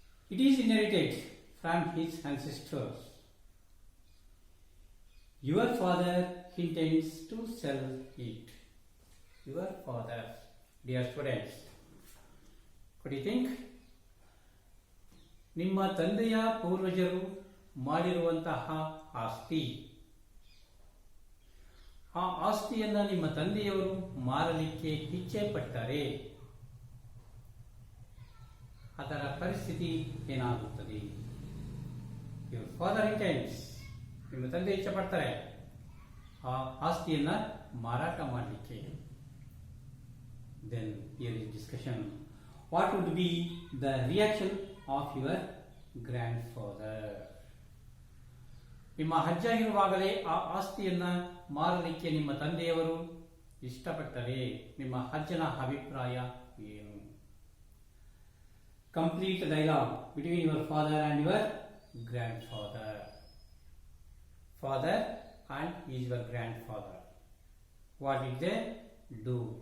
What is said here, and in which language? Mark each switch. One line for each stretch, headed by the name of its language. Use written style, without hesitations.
English: It is inherited from his ancestors. Your father intends to sell it. Your father, dear students, what do you think?
Kannada: ನಿಮ್ಮ ತಂದೆಯ ಪೂರ್ವಜರು ಮಾಡಿರುವಂತಹ ಆಸ್ತಿ, ಆ ಆಸ್ತಿಯನ್ನು ನಿಮ್ಮ ತಂದೆಯವರು ಮಾರಲಿಕ್ಕೆ ಇಚ್ಛೆ ಪಟ್ಟರೆ ಅದರ ಪರಿಸ್ಥಿತಿ ಏನಾಗುತ್ತದೆ?
English: your father intends,
Kannada: ನಿಮ್ಮ ತಂದೆ ಇಚ್ಛೆ ಪಡ್ತಾರೆ ಆ ಆಸ್ತಿಯನ್ನು ಮಾರಾಟ ಮಾಡಲಿಕ್ಕೆ.
English: Then here is discussion. What would be the reaction of your grandfather?
Kannada: ನಿಮ್ಮ ಅಜ್ಜ ಇರುವಾಗಲೇ ಆ ಆಸ್ತಿಯನ್ನ ಮಾರಲಿಕ್ಕೆ ನಿಮ್ಮ ತಂದೆಯವರು ಇಷ್ಟಪಟ್ಟರೆ ನಿಮ್ಮ ಅಜ್ಜನ ಅಭಿಪ್ರಾಯ ಏನು?
English: Complete dialogue between your father and your grandfather. Father and is your grandfather. What did they do?